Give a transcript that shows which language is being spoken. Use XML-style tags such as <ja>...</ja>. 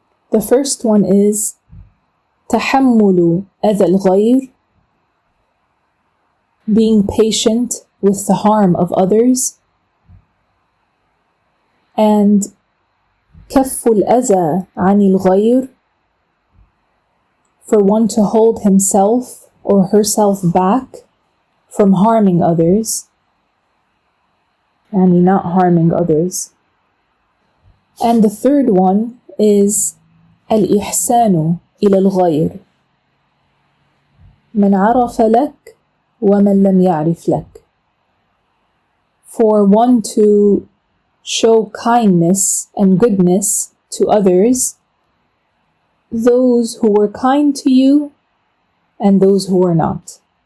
<en>The first one is</en> <ar>تحمل أذى الغير,</ar> <en>being patient with the harm of others, and</en> <ar>كف الأذى عن الغير,</ar> <en>for one to hold himself or herself back from harming others, and not harming others. And the third one is</en> <ar>الإحسان إلى الغير من عرف لك ومن لم يعرف لك.</ar> <en>For one to show kindness and goodness to others, those who were kind to you and those who were not.</en>